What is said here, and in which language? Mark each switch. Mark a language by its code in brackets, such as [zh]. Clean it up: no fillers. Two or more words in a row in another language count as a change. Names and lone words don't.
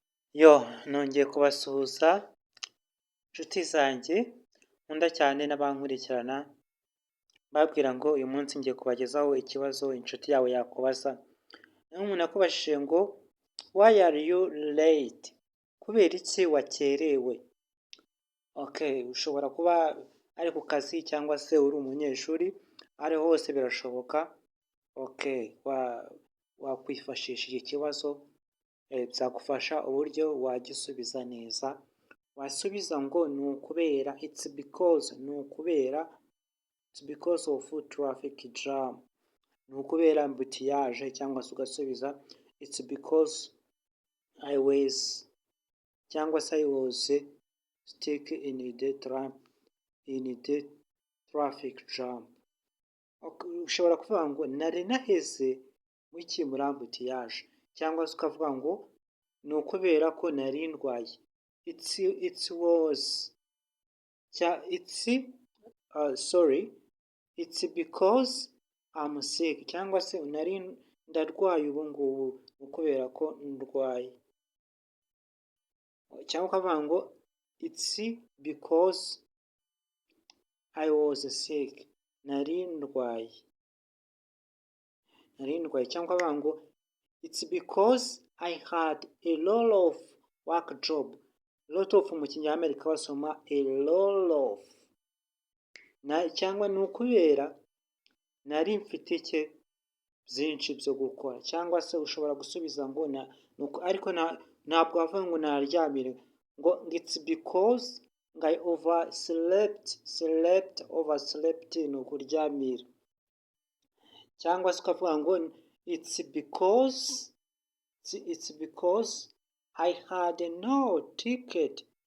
[rw] Yo nongeye kubasuhuza nshuti zanjye nkunda cyane n'abankurikirana, mbabwira ngo uyu munsi ngiye kubagezaho ikibazo inshuti yawe yakubaza. Niba umuntu akubajije ngo [en] why are you late? [rw] Kubera iki wakerewe? Okay, ushobora kuba ari ku kazi cyangwa se uri umunyeshuri, aho hose birashoboka. Okay, wakwifashisha iki kibazo byagufasha uburyo wagisubiza neza. Wasubiza ngo ni ukubera, [en] it's because of traffic jam, [rw] ni ukubera ambutiyaje, cyangwa se ugasubiza [en] it's because I was, [rw] cyangwa se [en] I was stuck in the traffic jam. [rw] Ushobora kuvuga ngo nari naheze muri ambutiyaje, cyangwa se ukavuga ngo ni ukubera ko nari ndwaye, [en] it's because I'm sick, [rw] cyangwa se ndarwaye ubu ngubu ni ukubera ko ndwaye, cyangwa ukavuga ngo [en] it's because I was sick, [rw] nari ndwaye, cyangwa ukavuga ngo [en] it's because I had a lot of work job. Lot of [rw] mu kinyamerika basoma [en] a lot of, [rw] cyangwa ni ukubera nari mfite byinshi byo gukora, cyangwa se ushobora gusubiza ngo ariko ntabwo wavuga ngo naryamire, ngo [en] it's because I overslept [rw] ni ukuryamira, cyangwa se ukavuga ngo [en] it's because I had no ticket